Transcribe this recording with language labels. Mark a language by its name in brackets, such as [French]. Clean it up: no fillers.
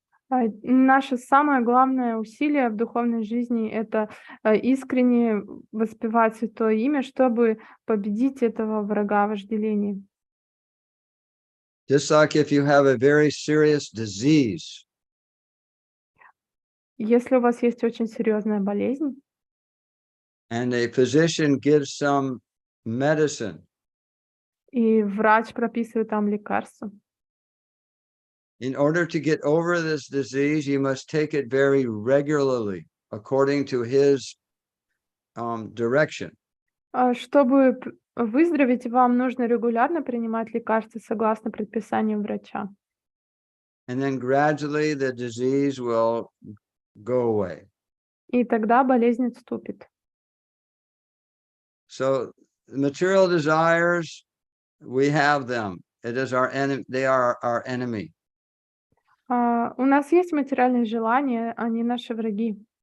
[Russian] Наше самое главное усилие в духовной жизни — это искренне воспевать Святое Имя, чтобы победить этого врага вожделения. [English] Just like if you have a very serious disease, [Russian] Если у вас есть очень серьезная болезнь, [English] and a physician gives some medicine, [Russian] и врач прописывает там лекарство, [English] in order to get over this disease, you must take it very regularly, according to his direction. [Russian] чтобы выздороветь, вам нужно регулярно принимать лекарства согласно предписаниям врача. [English] And then gradually the disease will go away. [Russian] И тогда болезнь отступит. [English] So material desires, we have them. It is our enemy. They are our enemy. [Russian] У нас есть материальные желания, они наши враги.